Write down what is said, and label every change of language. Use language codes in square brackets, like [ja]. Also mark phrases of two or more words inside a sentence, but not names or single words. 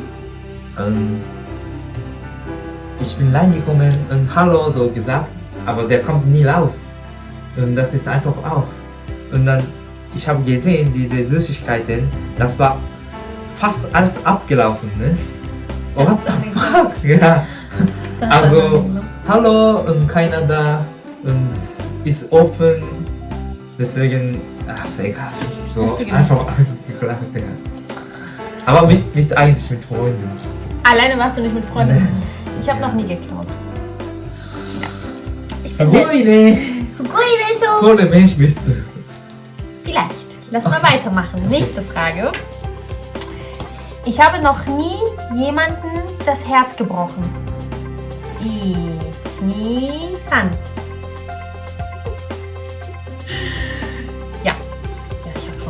[de] Und ich bin reingekommen und Hallo so gesagt, aber der kommt nie raus. Und das ist einfach auf. Und dann, ich habe gesehen, diese Süßigkeiten, das war fast alles abgelaufen, ne? [en] What the fuck? [de] Ja. Das Also, war dann- Hallo und keiner da und ist offen. Deswegen, ach, ist egal. So Hast du gemacht? einfach geklacht, ja. Aber eigentlich mit Freunden. Alleine warst du nicht mit Freunden. Ich habe Ja. noch nie geklaut. Ja. Ich So finde- ne? [ja] すごいでしょ. [de] Toller Mensch bist du. Vielleicht. Lass mal weitermachen. Nächste Frage. Ich habe noch nie jemanden das Herz gebrochen. 1、2、3。Ja. Ja, ich habe schon.